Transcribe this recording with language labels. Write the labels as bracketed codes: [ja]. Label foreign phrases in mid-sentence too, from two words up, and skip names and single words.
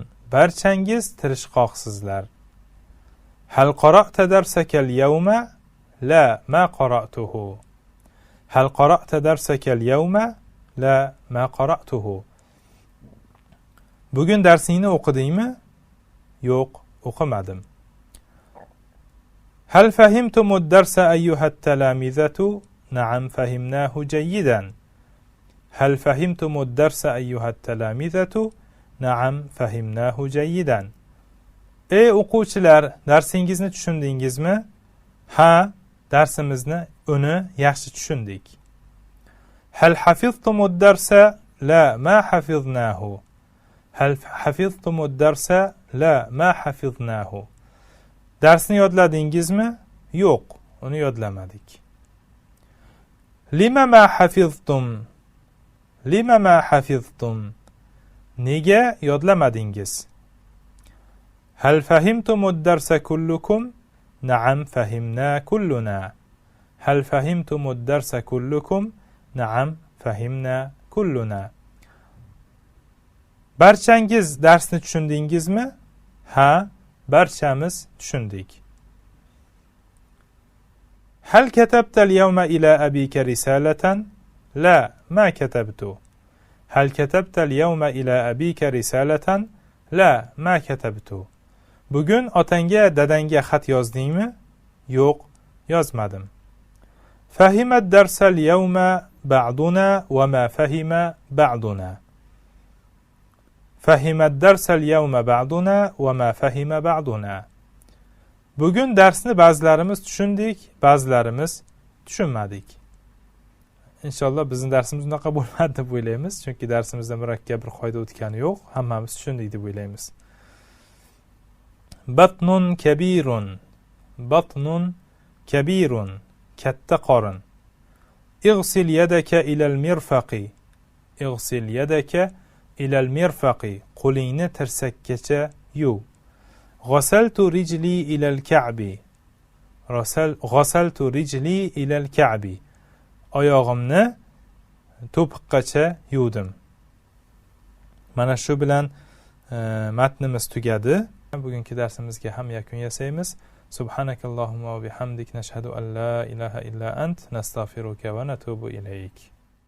[uz] Barchangiz tirishqoqsizlar. [ar] هل قرأت درسك اليوم? لا، ما قرأته. هل قرأت درسك اليوم? لا، ما قرأته. [uz] Bugun darsingni o'qidingmi? Yo'q, o'qimadim. [ar] هل فهمتم الدرس أيها التلامذة؟ نعم فهمناه جيدا. هل فهمتم الدرس أيها التلامذة؟ نعم فهمناه جيدا. [uz] Ey o'quvchilar, darsingizni tushundingizmi? Ha, darsimizni uni yaxshi tushundik. [ar] هل حفظتم الدرس؟ لا ما حفظناه. هل حفظتم الدرس؟ لا ما حفظناه. [uz] Darsni yodladingizmi? Yo'q, uni yodlamadik. [ar] لما ما حفظتم؟ لما ما حفظتم. [uz] Nega yodlamadingiz? [ar] هل فهمتم الدرس كلكم؟ نعم فهمنا كلنا. هل فهمتم الدرس كلكم؟ نعم فهمنا كلنا. [uz] Barchangiz darsni tushundingizmi? Ha, barchamiz tushundik. [ar] هل كتبت اليوم إلى أبيك رسالة؟ لا ما كتبت. هل كتبت اليوم إلى أبيك رسالة؟ لا ما كتبت. [uz] Bugun otangga dadangga xat yozdingmi? Yo'q, yozmadim. [ar] فهم الدرس اليوم بعضنا وما فهم بعضنا. فهم الدرس اليوم بعضنا وما فهم بعضنا. [uz] Bugun darsni ba'zilarimiz tushundik, ba'zilarimiz tushunmadik. Inshaalloh bizning darsimiz unaqa bo'lmadi deb o'ylaymiz, chunki darsimizda murakkab bir qoida o'tgani yo'q, hammamiz tushundik deb o'ylaymiz. [ar] بطن كبير. بطن كبير. [uz] Katta qorin. [ar] اغسل يدك إلى المرفق. اغسل يدك إلى المرفق. [uz] Qo'lingni tirsakkacha yuv. [ar] غسلت رجلي إلى الكعب. غسلت رجلي إلى الكعب. [uz] Oyog'imni to'piqqacha yuvdim. Mana shu bilan matnimiz tugadi. Bugungi darsimizga ham yakun yasaymiz. [ar] سبحانك اللهم وبحمدك نشهد أن لا إله إلا أنت نستغفرك ونتوب إليك.